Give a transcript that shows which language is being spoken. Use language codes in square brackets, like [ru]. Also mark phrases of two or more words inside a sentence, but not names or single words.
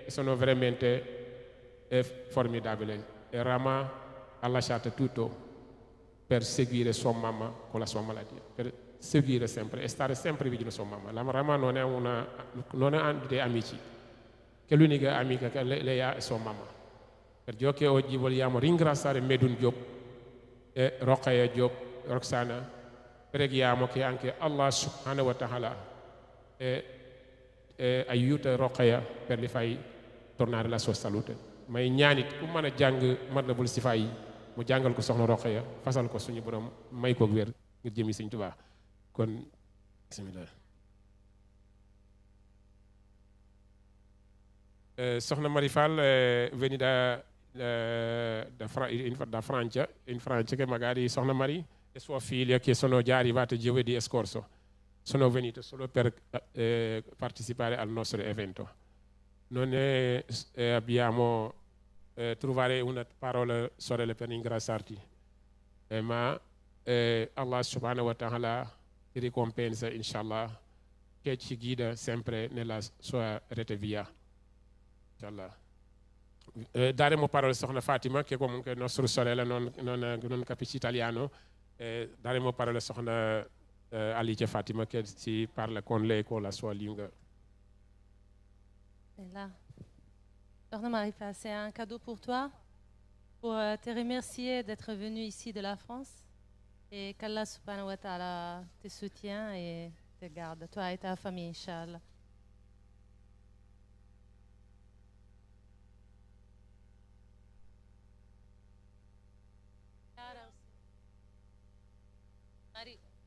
[it] sono veramente formidabili e Rama ha lasciato tutto per seguire sua mamma con la sua malattia per seguire sempre e stare sempre vicino a sua mamma la Rama non ha dei amici che l'unica amica che lei ha è sua mamma per ciò che oggi vogliamo ringraziare Medun Diop e Rokhaya Diop Roxana preghiamo che anche [ar] الله سبحانه وتعالى [it] aiuta Rokhaya per le fai tornare la sua salute [wo] may ñaanit ku mën a jàng Matlabul Sifa yi mu jàngal ko soxna Rokhaya fasal ko suñu borom may ko wér ngir jëmi Sëñ Tuubaa kon bismillah [it] soxna Marifal venuta da Francia in Francia che magari soxna Mari e sua figlia che sono già arrivate giovedì scorso sono venute solo per partecipare al nostro evento noi abbiamo trovare una parola sorelle per ringraziarti ma [ar] الله سبحانه وتعالى [it] ti ricompensa inshallah che ci guida sempre nella sua rete via inshallah daremo parola a soxna Fatima che comunque nostra sorella non capisce italiano daremo parola a soxna Alice Fatima che si parla con lei con la sua lingua. [fr] Et là, Sokhna Marifa, c'est un cadeau pour toi, pour te remercier d'être venu ici de la France et qu' [ar] الله سبحانه وتعالى [fr] te soutient et te garde, toi et ta famille, Inch'Allah. Marie.